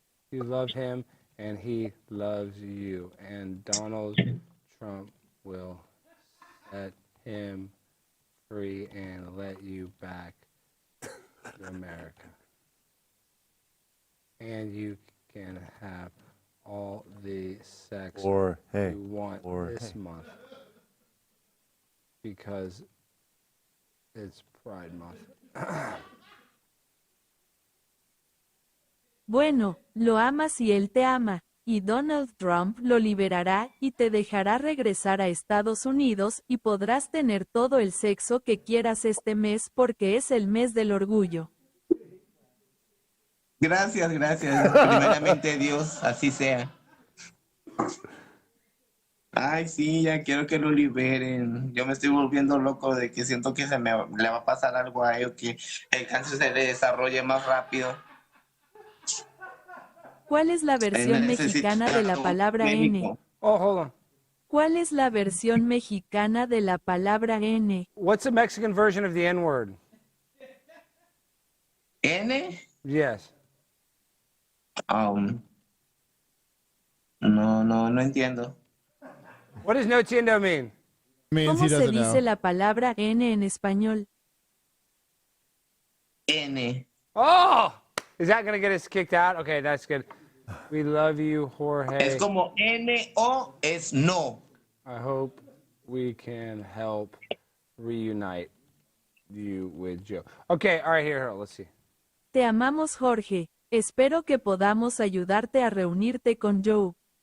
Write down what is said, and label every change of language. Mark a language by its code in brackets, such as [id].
[en] you love him and he loves you. And Donald Trump will set him free and let you back to America. And you can have all the sex Jorge. you want this month. Because it's Pride Month. [es] Bueno, lo amas y él te ama, y Donald Trump lo liberará y te dejará regresar a Estados Unidos y podrás tener todo el sexo que quieras este mes porque es el mes del orgullo. Gracias, gracias. Primeramente Dios, así sea. Ay, sí, ya quiero que lo liberen. Yo me estoy volviendo loco de que siento que le va a pasar algo a él, que el cáncer se le desarrolle más rápido. ¿Cuál es la versión mexicana de la palabra N? [en] Oh, hold on. [es] ¿Cuál es la versión mexicana de la palabra N? [en] What's the Mexican version of the N-word? [es] ¿N? [en] Yes. [es] No entiendo. [en] What does [es] no entiendo [en] mean? Means [es] ¿Cómo [en] he [es] se [en] doesn't [es] dice [en] know. [es] la palabra N en español? N. [en] Oh! Is that going to get us kicked out? Okay, that's good. We love you, Jorge. [es] Es como N-O, es no. [en] I hope we can help reunite you with Joe. Okay, all right, here, let's see. [es] Te amamos, Jorge. Espero que podamos ayudarte a reunirte con Joe.